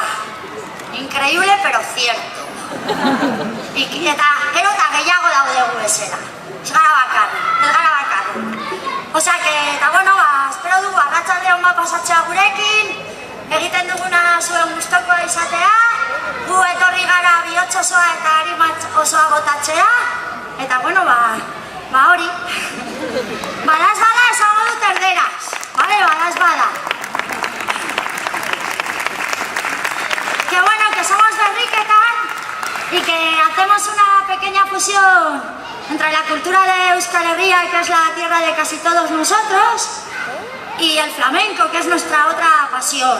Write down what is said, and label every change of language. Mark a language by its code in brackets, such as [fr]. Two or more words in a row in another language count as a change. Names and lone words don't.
[es] Increíble, pero cierto. [eu] Eta gero eta gehiago daude bezala. Ez gara bakarrik. Osea, eta bueno, espero dugu arratsalde on bat pasatzea gurekin, egiten duguna zuen gustokoa izatea, gu etorri gara bihotz osoa eta arima osoa botatzea, eta bueno, hori. Badaz bada esango dut erderaz, bale, badaz bada. [es] Que bueno, que somos berriketan y que hacemos una pequeña fusión entre la cultura de Euskal Herria, que es la tierra de casi todos nosotros, y el flamenco, que es nuestra otra pasión.